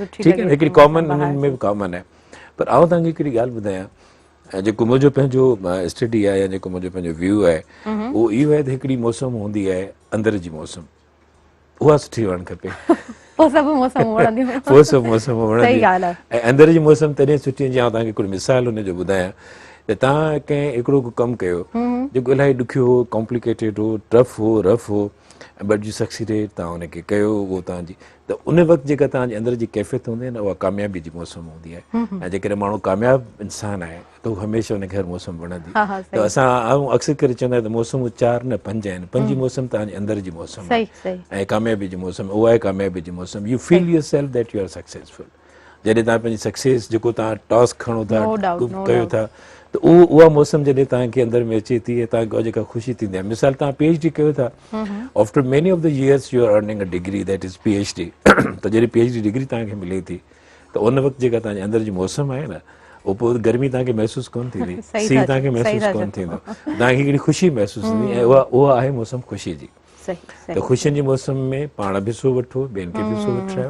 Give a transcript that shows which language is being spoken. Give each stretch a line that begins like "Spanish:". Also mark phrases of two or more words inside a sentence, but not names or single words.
Sindhi: ठीकु आहे, हिकिड़ी कॉमन हिननि में बि कॉमन आहे. पर आउं तव्हांखे हिकिड़ी ॻाल्हि ॿुधायां, जेको मुंहिंजो पंहिंजो स्टडी आहे या जेको मुंहिंजो पंहिंजो व्यू आहे उहो इहो आहे त हिकिड़ी मौसम हूंदी आहे अंदर जी मौसम, उहा सुठी हुअणु खपे. पोइ सभु मौसम वणंदियूं. पोइ सभु मौसम वणंदियूं. ऐं अंदर जी मौसम तॾहिं सुठी हुजे. आउं तव्हांखे हिकिड़ी मिसाल हुनजो ॿुधायां त तव्हां कंहिं हिकिड़ो कमु कयो जेको इलाही ॾुखियो हो, कॉम्प्लिकेटेड हो, टफ हो, रफ हो,
English: but you succeeded,
Sindhi: तव्हां हुनखे कयो, उहो तव्हांजी त उन वक़्तु जेका तव्हांजे अंदर जी कैफ़ियत हूंदी आहे न उहा कामयाबी जी मौसम हूंदी आहे. ऐं जेकॾहिं माण्हू कामयाबु इंसानु आहे त उहो हमेशह हुनखे हर मौसम वणंदी. त असां अक्सर करे चवंदा आहियूं त मौसमूं 4 न 5 आहिनि. पंजी मौसम तव्हांजे अंदर जी मौसम आहे ऐं कामयाबी जी मौसम उहा आहे. कामयाबी जी मौसम
English: you feel your self that you are successful.
Sindhi: जॾहिं तव्हां पंहिंजी सक्सेस जेको तव्हां टास्क खणो था, कयो था, त उहा मौसम जॾहिं तव्हांखे अंदर में अचे थी ऐं तव्हांखे जेका ख़ुशी थींदी आहे. मिसाल तव्हां PhD कयो था,
English: after many of the years you are earning a degree that is PhD.
Sindhi: त जॾहिं PhD डिग्री तव्हांखे मिले थी त उन वक़्तु जेका तव्हांजे अंदर जी मौसम आहे न उहो पोइ गर्मी तव्हांखे महसूसु कोन थींदी, सीउ तव्हांखे महसूसु कोन थींदो, तव्हांखे हिकिड़ी ख़ुशी महसूसु थींदी ऐं उहा आहे मौसम ख़ुशी जी. त ख़ुशियुनि जे मौसम में पाण बि सो वठो, ॿियनि खे बि सो वठायो.